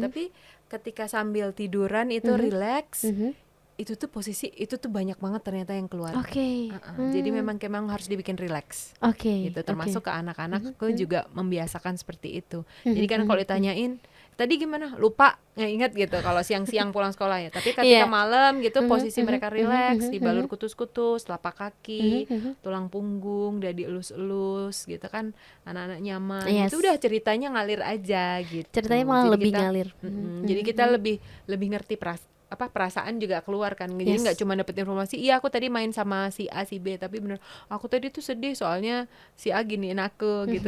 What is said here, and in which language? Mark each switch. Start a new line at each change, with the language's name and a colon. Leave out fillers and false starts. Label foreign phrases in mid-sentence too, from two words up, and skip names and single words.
Indonesian: Tapi ketika sambil tiduran itu rileks, itu tuh posisi itu tuh banyak banget ternyata yang keluar. Oke. Jadi memang harus dibikin rileks. Oke. Gitu, termasuk ke anak-anak aku juga membiasakan seperti itu. Jadi kan kalau ditanyain tadi gimana, lupa nggak ingat gitu kalau siang-siang pulang sekolah ya. Tapi ketika malam gitu posisi mereka rileks, dibalur kutus-kutus, telapak kaki, tulang punggung udah dielus-elus gitu kan, anak-anak nyaman. Yes. Itu udah ceritanya ngalir aja gitu. Ceritanya malah Jadi lebih kita- ngalir. Jadi kita lebih ngerti perasaan juga keluar kan. Jadi nggak cuma dapet informasi, iya aku tadi main sama si A si B, tapi bener aku tadi tuh sedih soalnya si A giniin aku gitu.